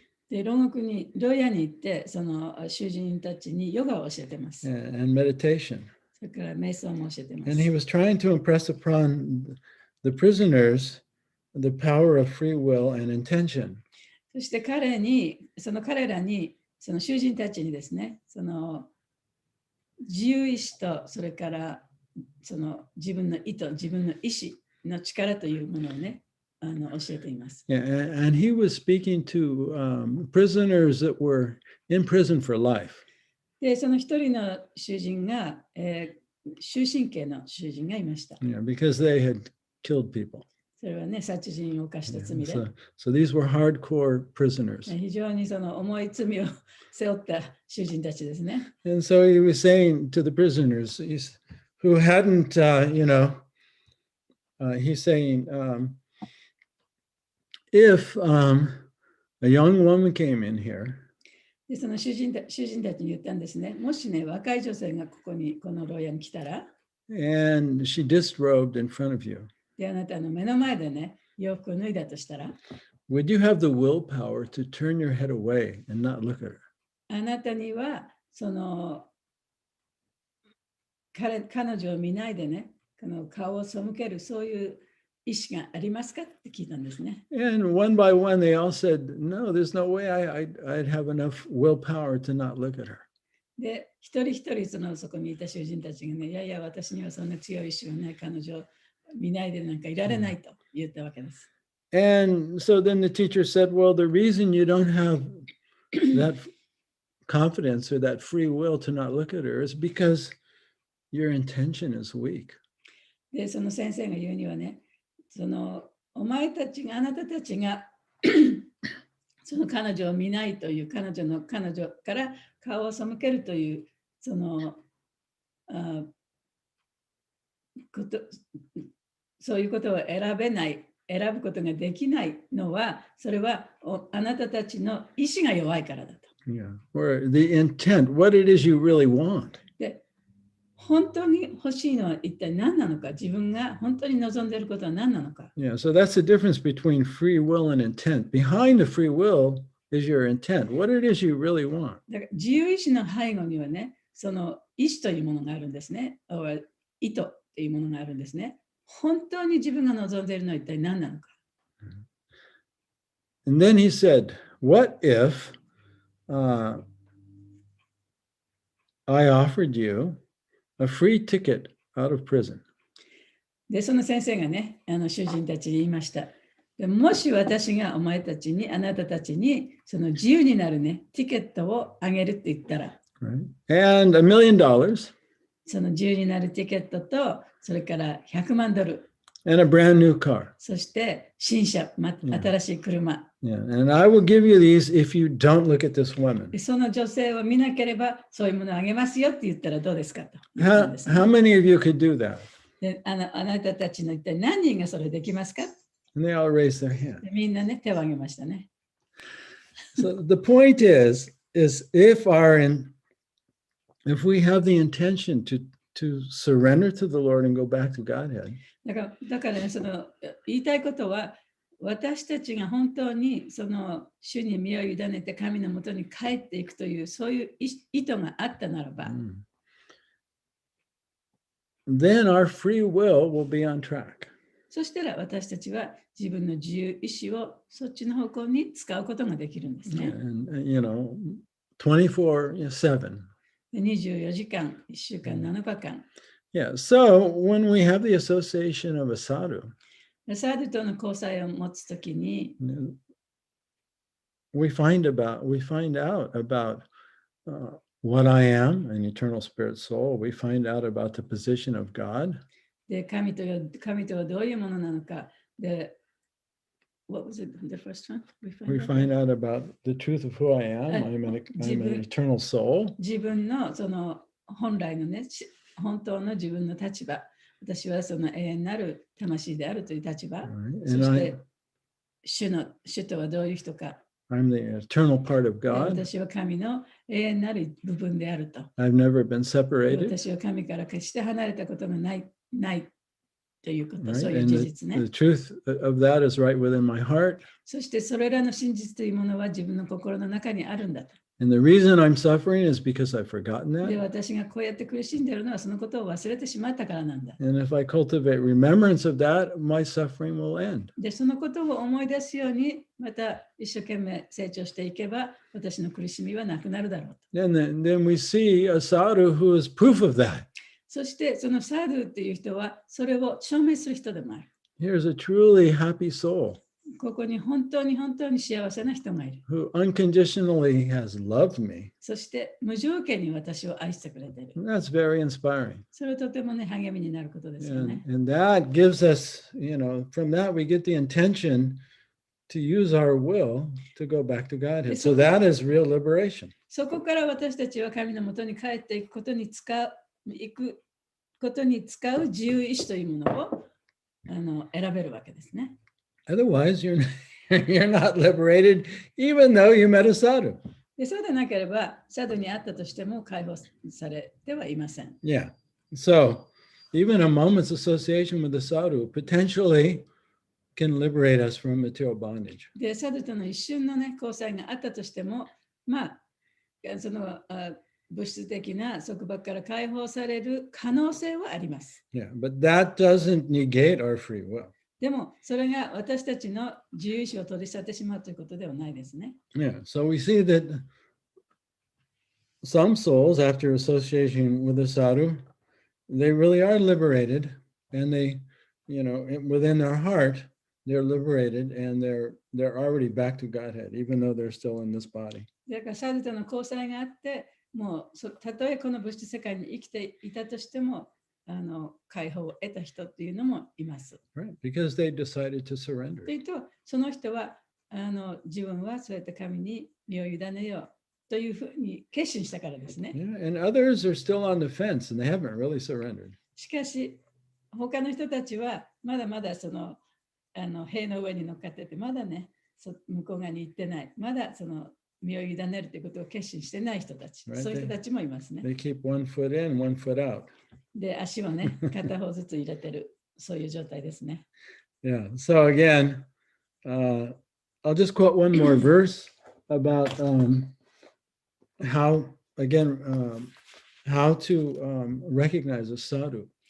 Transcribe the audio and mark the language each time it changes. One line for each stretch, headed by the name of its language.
Japanese: で、牢屋に行って、その囚人たちにヨガを教えてます。
English: and meditation.
Japanese: それから瞑想も教えてます
English: And he was trying to impress upon the prisoners the power of free will and intention.
Japanese: そして彼らにその囚人たちにですね、その自由意志と、それからその自分の意図、自分の意志の力というものをね、教えています。
English: Yeah, and he was speaking to prisoners that were in prison for life.
Japanese: で、その一人の囚人が、終身刑の囚人がいました。
English: Yeah, because they had killed people.
Japanese: それはね、殺人を犯した罪で。
English: So these were hardcore prisoners.
Japanese: 非常にその重い罪を背負った囚人たちですね。
English: And so he was saying to the prisoners who hadn't, he's saying, if a young woman came in here,
Japanese: でその囚人たちに言ったんですね。もしね、若い女性がこの牢屋に来たら、
English: and she disrobed in front of you,
Japanese: であなたの目の前でね、洋服を脱いだとしたら、
English: would you have the willpower to turn your head away and not look at her?
Japanese: あなたにはその彼女を見ないでね、顔を背けるそういう意思がありますかって聞いたんですね。
English: And one by one, they all said, no, there's no way I'd have enough willpower to not look at her.
Japanese: で、一人一人そこにいた囚人たちがね、いやいや、私にはそんな強い意志はない、彼女を見ないでなんかいられないと言ったわけです。
English: And so then the teacher said, well, the reason you don't have that confidence or that free will to not look at her is because your intention is weak.
Japanese: で、その先生が言うにはね、あなたたちがその彼女を見ないという、彼女から顔を背けるという、そういうことを選ぶことができないのは、それはあなたたちの意志が弱いからだと。
English: Yeah, or the intent, what it is you really want.
Japanese: で、本当に欲しいのは一体何なのか、自分が本当に望んでいることは何なのか。
English: Yeah, so that's the difference between free will and intent. Behind the free will is your intent, what it is you really want.
Japanese: だから自由意志の背後にはね、その意志というものがあるんですね。意図というものがあるんですね。本当に自分が望んでいるのは一体何なのか。
English: And then he said, what if I offered you a free ticket out of prison?
Japanese: で、その先生がね、囚人たちに言いました。でもし私があなたたちにその自由になるね、ティケットをあげるって言ったら、
English: right. And $1 million.
Japanese: その自由になるティケットと、それから$100万。
English: And a brand new car.
Japanese: そして新車、新しい車。
English: Yeah, and I will give you these if you don't look at this woman.
Japanese: その女性を見なければそういうものをあげますよって言ったらどうですかと。
English: How many of you could do that?
Japanese: であなたたちの一体何人がそれできますか？
English: And they all raised their hand.
Japanese: みんなね、手を挙げましたね。
English: So the point is if we have the intention to surrender to the Lord and go back to Godhead.
Japanese: だからね、言いたいことは、私たちが本当にその主に身を委ねて神のもとに帰っていくというそういう意図があったならば、
English: then our free will will be on track.
Japanese: そしたら私たちは自分の自由意志をそっちの方向に使うことができるんですね。
English: And, 24/7.
Japanese: 24時間、1週間、7日間。
English: Yeah, so when we have the association of a sadhu,
Japanese: サードとの交際を持つときに、
English: we find out about what I am, an eternal spirit soul. We find out about the position of God.
Japanese: で、神とはどういうものなのか。
English: で、what was it, the first one? We find out about the truth of who I am. I'm an eternal soul.
Japanese: 自分のその本来のね、本当の自分の立場。私はその永遠なる魂であるという立場。そして主とはどういう人か。
English: I'm the eternal part of God.
Japanese: 私は神の永遠なる部分であると。
English: I've never been separated.
Japanese: 私は神から決して離れたことがないということ、そういう事実ね。
English: The truth of that is right within my heart.
Japanese: そしてそれらの真実というものは自分の心の中にあるんだと。
English: And the reason I'm suffering is because I've forgotten
Japanese: で、
English: that.
Japanese: 私がこうやって苦しんでいるのはそのことを忘れてしまったからなんだ。
English: And if I cultivate remembrance of that, my suffering will end.
Japanese: で、そのことを思い出すように、また一生懸命成長していけば、私の苦しみはなくなるだろうと。
English: And then we see a sadhu who is proof of that.
Japanese: そして、そのサドゥっていう人は、それを証明する人でもある。
English: Here's a truly happy soul
Japanese: ここに本当に幸せな人がいる。
English: who unconditionally has loved me.
Japanese: そして無条件に私を愛してくれている。
English: And that's very inspiring.
Japanese: それはとてもね、励みになることですよね。
English: And that gives us, from that we get the intention to use our will to go back to Godhead. So that is real liberation.
Japanese: そこから私たちは神のもとに帰っていくことに使う自由意志というものを選べるわけですね。
English: Otherwise, you're not liberated, even though you met a sadhu.
Japanese: でそうでなければ、サドゥに会ったとしても解放されてはいません。
English: Yeah. So even a moment's association with a sadhu potentially can liberate us from material bondage.
Japanese: で、サドゥとの一瞬のね、交際があったとしても、まあ、その物質的な束縛から解放される可能性はあります。
English: Yeah, but that doesn't negate our free will.
Japanese: でも、それが私たちの自由意志を取り去ってしまうということではないですね。
English: Yeah. So we see that some souls, after association with a sadhu, they really are liberated, and they, within their heart, they're liberated, and they're already back to Godhead, even though they're still in this body.
Japanese: だからサドゥとの交際があって、もうたとえこの物質世界に生きていたとしても、解放を得た人っていうのもいます。
English: Right, because they decided to surrender.
Japanese: というと、その人は自分はそうやって神に身を委ねようというふうに決心したからですね。
English: Yeah, and others are still on the fence, and they haven't really surrendered.
Japanese: しかし、他の人たちはまだまだその塀の上に乗っかってて、まだね、向こう側に行ってない。まだその身を委ねるということを決心してない人たち、
English: Right.
Japanese: そういう人たちもいますね。
English: They keep one foot in, one foot out.
Japanese: で、足をね、片方ずつ入れてる、そういう状態ですね。
English: Yeah. So again, I'll just quote one more verse about how to recognize a sadhu.